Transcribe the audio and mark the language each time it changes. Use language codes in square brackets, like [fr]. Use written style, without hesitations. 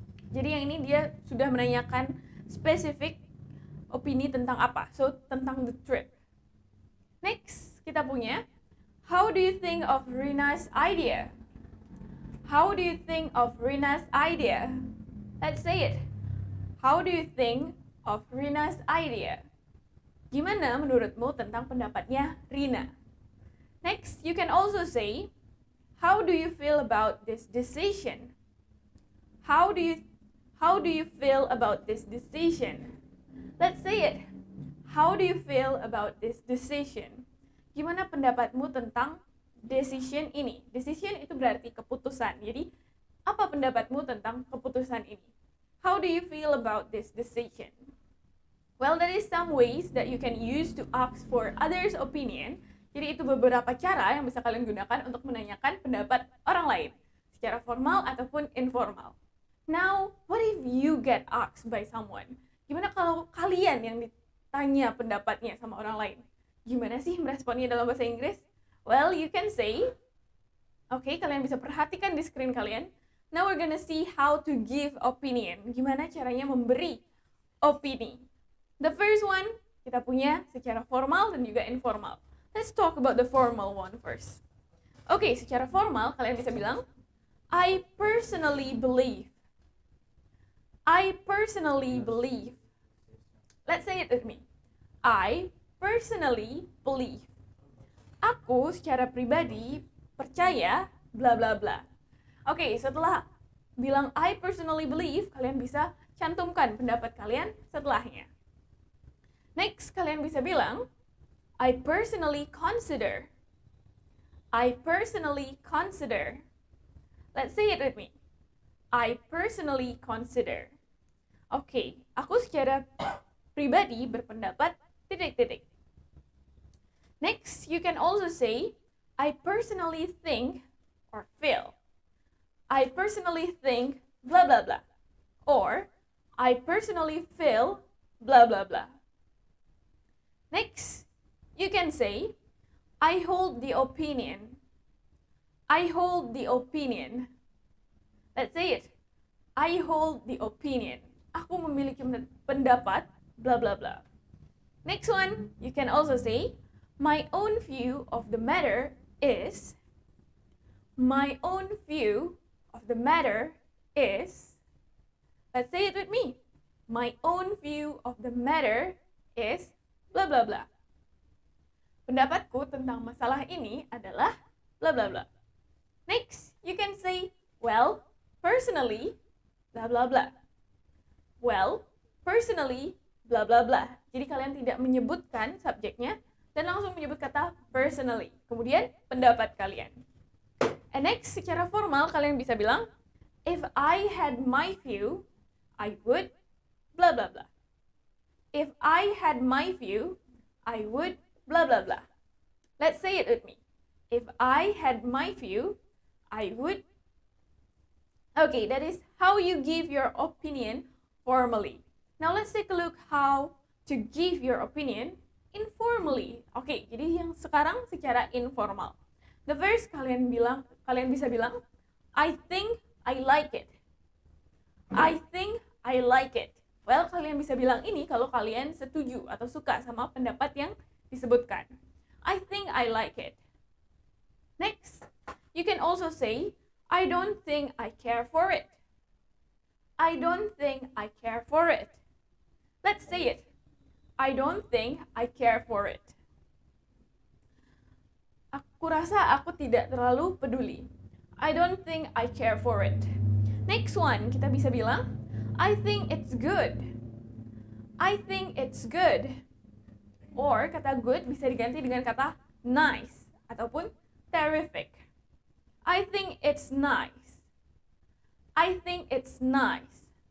[id] Jadi yang ini dia sudah menanyakan spesifik opini tentang apa. So, tentang [en] the trip. Next, [id] kita punya [en] how do you think of Rina's idea? How do you think of Rina's idea? Let's say it. How do you think of Rina's idea? [id] Gimana menurutmu tentang pendapatnya Rina? [en] Next, you can also say, how do you feel about this decision? How do you feel about this decision? Let's say it. How do you feel about this decision? [id] Gimana pendapatmu tentang decision ini? Decision itu berarti keputusan. Jadi, apa pendapatmu tentang keputusan ini? [en] How do you feel about this decision? Well, there is some ways that you can use to ask for others' opinion. [id] Jadi itu beberapa cara yang bisa kalian gunakan untuk menanyakan pendapat orang lain, secara formal ataupun informal. [en] Now, what if you get asked by someone? [id] Gimana kalau kalian yang ditanya pendapatnya sama orang lain? Gimana sih meresponnya dalam bahasa Inggris? [en] Well, you can say, okay, [id] kalian bisa perhatikan di screen kalian. [en] Now we're gonna see how to give opinion. [id] Gimana caranya memberi opini. [en] The first one, [id] kita punya secara formal dan juga informal. [en] Let's talk about the formal one first. [id] Okay, secara formal, kalian bisa bilang, [en] I personally believe. I personally believe. Let's say it with me. I personally believe. [id] Aku secara pribadi percaya [en] bla bla bla. [id] Oke, setelah bilang [en] I personally believe, [id] kalian bisa cantumkan pendapat kalian setelahnya. Next, kalian bisa bilang [en] I personally consider. I personally consider. Let's say it with me. I personally consider. [id] Oke, aku secara pribadi berpendapat titik-titik. [en] Next, you can also say, I personally think or feel. I personally think blah blah blah. Or, I personally feel blah blah blah. Next, you can say, I hold the opinion. I hold the opinion. Let's say it. I hold the opinion. [id] Aku memiliki pendapat blah blah blah. [en] Next one, you can also say, my own view of the matter is. My own view of the matter is. Let's say it with me. My own view of the matter is blah blah blah. [id] Pendapatku tentang masalah ini adalah blah blah blah. [en] Next, you can say, well, personally, blah blah blah. Well, personally, blah blah blah. [id] Jadi kalian tidak menyebutkan subjeknya dan langsung menyebut kata personally. Kemudian pendapat kalian. [en] And next, [id] secara formal kalian bisa bilang, [en] if I had my view, I would blah blah blah. If I had my view, I would blah blah blah. Let's say it with me. If I had my view, I would. Okay, that is how you give your opinion formally. Now let's take a look how to give your opinion informally. [id] Okay, jadi yang sekarang secara informal. The first kalian bisa bilang, [en] I think I like it. I think I like it. [id] Well, kalian bisa bilang ini kalau kalian setuju atau suka sama pendapat yang disebutkan. [en] I think I like it. Next, you can also say, I don't think I care for it. I don't think I care for it. Let's say it. I don't think I care for it. [id] Aku rasa aku tidak terlalu peduli. [en] I don't think I care for it. Next one, [id] kita bisa bilang, [en] I think it's good. I think it's good. Or kata good bisa diganti dengan kata nice ataupun terrific. I think it's nice. I think it's nice.